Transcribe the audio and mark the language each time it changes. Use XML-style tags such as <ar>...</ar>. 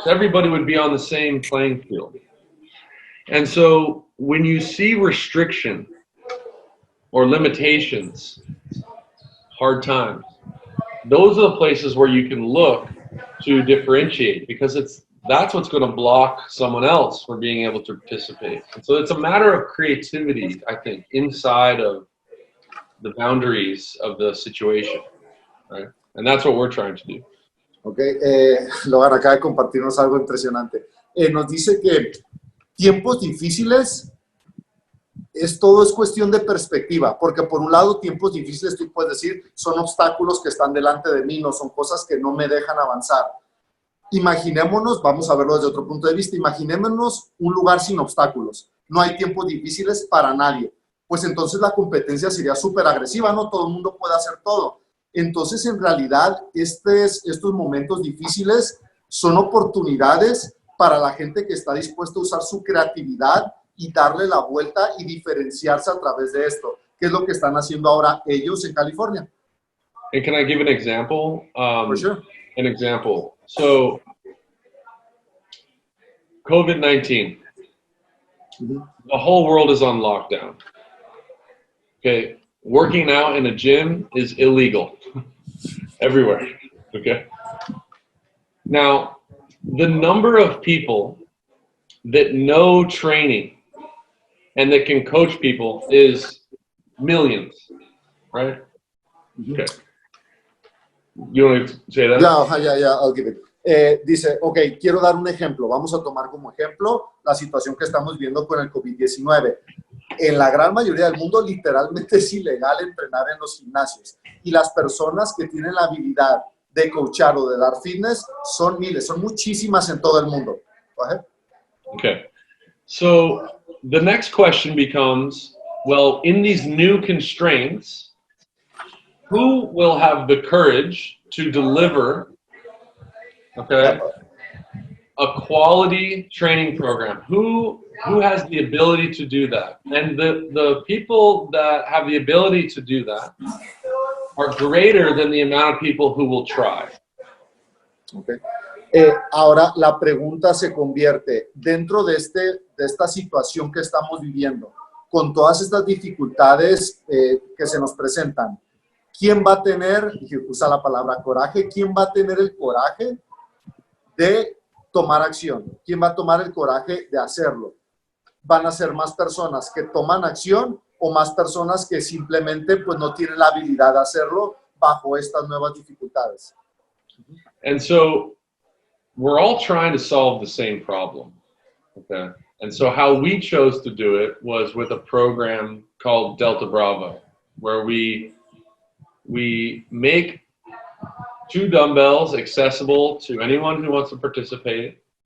<en>Everybody would be on the same playing field. And so when you see restriction or limitations, hard times, those are the places where you can look to differentiate, because that's what's going to block someone else from being able to participate. And so it's a matter of creativity, I think, inside of the boundaries of the situation, right? And that's what we're trying to do.</en> <es>Okay, Logan acaba de compartirnos algo impresionante. Nos dice que tiempos difíciles todo es cuestión de perspectiva, porque por un lado tiempos difíciles tú puedes decir son obstáculos que están delante de mí, no son cosas que no me dejan avanzar. Imaginémonos, vamos a verlo desde otro punto de vista, imaginémonos un lugar sin obstáculos, no hay tiempos difíciles para nadie, pues entonces la competencia sería súper agresiva, no todo el mundo puede hacer todo. Entonces en realidad estos momentos difíciles son oportunidades para la gente que está dispuesta a usar su creatividad y darle la vuelta y diferenciarse a través de esto, que es lo que están haciendo ahora ellos en California.</es> <en>And can I give an example? For sure. An example. So, COVID-19. Mm-hmm. The whole world is on lockdown. Okay, working out in a gym is illegal everywhere. Okay. Now, the number of people that know training and that can coach people is millions, right? Okay. You want to say that? Yeah, I'll give it.</en> <es>Dice, ok, quiero dar un ejemplo. Vamos a tomar como ejemplo la situación que estamos viendo con el COVID-19. En la gran mayoría del mundo, literalmente es ilegal entrenar en los gimnasios. Y las personas que tienen la habilidad de coachar o de dar fitness son miles, son muchísimas en todo el mundo.</es> <en>Go ahead. Okay. So the next question becomes, well, in these new constraints, who will have the courage to deliver, okay, a quality training program? Who has the ability to do that? And the people that have the ability to do that are greater than the amount of people who will try. Okay.</en> <es>Ahora la pregunta se convierte dentro de esta situación que estamos viviendo, con todas estas dificultades que se nos presentan. ¿Quién va a tener, y usa la palabra coraje, quién va a tener el coraje de tomar acción? ¿Quién va a tomar el coraje de hacerlo? ¿Van a ser más personas que toman acción o más personas que simplemente pues, no tienen la habilidad de hacerlo bajo estas nuevas dificultades?</es> <en>And so we're all trying to solve the same problem, okay? And so how we chose to do it was with a program called Delta Bravo, where we make 2 dumbbells accessible to anyone who wants to participate,</en>